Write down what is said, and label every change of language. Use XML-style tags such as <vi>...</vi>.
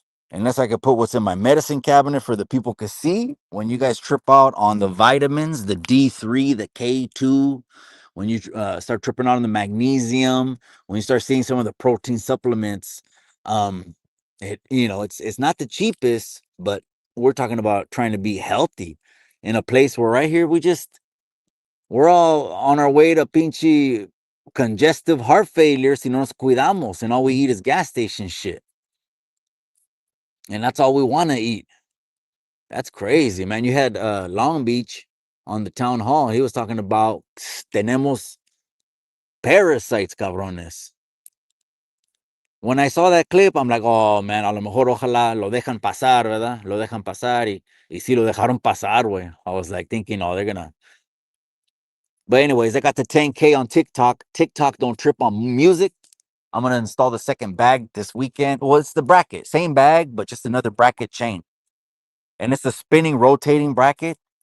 <en>Unless I could put what's in my medicine cabinet for the people to see when you guys trip out on the vitamins, the D3, the K2, when you start tripping out on the magnesium, when you start seeing some of the protein supplements, um, it's not the cheapest, but we're talking about trying to be healthy in a place where right here we're all on our way to pinche congestive heart failure</en> <es>si no nos cuidamos</es> <en>and all we eat is gas station shit. And that's all we want to eat. That's crazy, man. You had Long Beach on the town hall. He was talking about</en> <es>tenemos</es> <en>parasites, cabrones. When I saw that clip, I'm like, oh man,</en> <es>a lo mejor ojalá lo dejan pasar, ¿verdad? Lo dejan pasar y sí lo dejaron pasar, güey.</es> <en>I was like thinking, oh, they're gonna. But anyways, I got the 10K on TikTok. TikTok don't trip on music. I'm gonna install the second bag this weekend. Well, it's the bracket, same bag, but just another bracket chain, and it's a spinning, rotating bracket.</en>